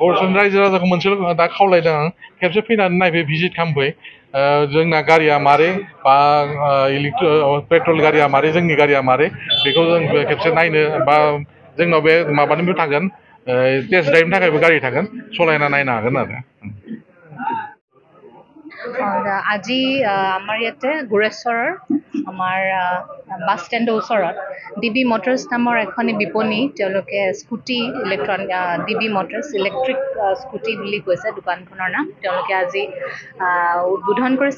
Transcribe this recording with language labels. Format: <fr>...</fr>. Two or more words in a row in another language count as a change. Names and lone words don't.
<brx>गरेस्वर रायजो राजाखौ मोनसे दा खावलायदों आं खेबसे फैनानै नायफै भिजिट खालामफै जोंना गारिया मारै बा पेट्रल गारिया मारै जोंनि गारिया मारै बेखौ जों खेबसे नायनो बा जोंनाव बे माबानिबो थागोन</brx> <en>test driveनि</en> <brx>थाखायबो गारि थागोन सलायना नायनो हागोन आरो</brx> <as>আজি আমাৰ ইয়াতে গুৰেশ্বৰৰ আমাৰ</as> <en>bus standৰ</en> <as>ওচৰত ডিবি মটৰ্ছ নামৰ এখনি বিপণী তেওঁলোকে</as> <en>scooty electronic</en> <as>ডিবি মটৰ্ছ</as> <en>electric scooty</en> <as>বুলি কৈছে দোকানখনৰ নাম তেওঁলোকে আজি উদ্বোধন কৰিছে</as>